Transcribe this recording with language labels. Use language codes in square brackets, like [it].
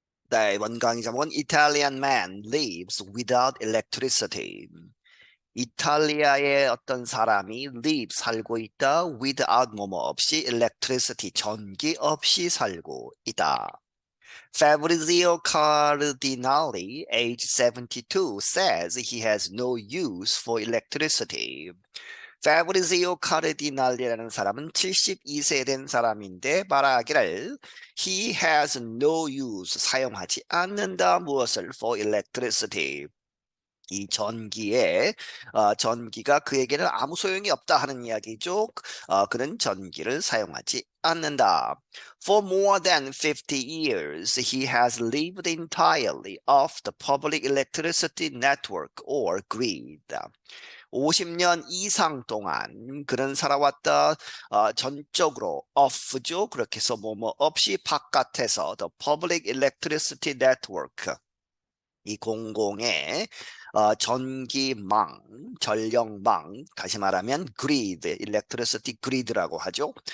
[ko] 네, 이번 강의 제목은 [en] Italian man lives without electricity. [ko] 이탈리아의 어떤 사람이 live 살고 있다 without 뭐뭐 없이 electricity 전기 없이 살고 있다. [en] Fabrizio Cardinali, age 72, says he has no use for electricity. [ko] 파브리지오 카르디날리라는 사람은 72세 된 사람인데 말하기를 [en] he has no use [ko] 사용하지 않는다 무엇을 [en] for electricity [ko] 이 전기에 전기가 그에게는 아무 소용이 없다 하는 이야기죠. 그는 전기를 사용하지 않는다. [en] For more than 50 years, he has lived entirely off the public electricity network or grid. [ko] 50년 이상 동안 그는 살아왔다. 전적으로 off죠. 그렇게 해서 뭐뭐 없이 바깥에서 [en] the public electricity network [ko] 이 공공의 전기망, 전력망, 다시 말하면 grid, electricity grid라고 하죠.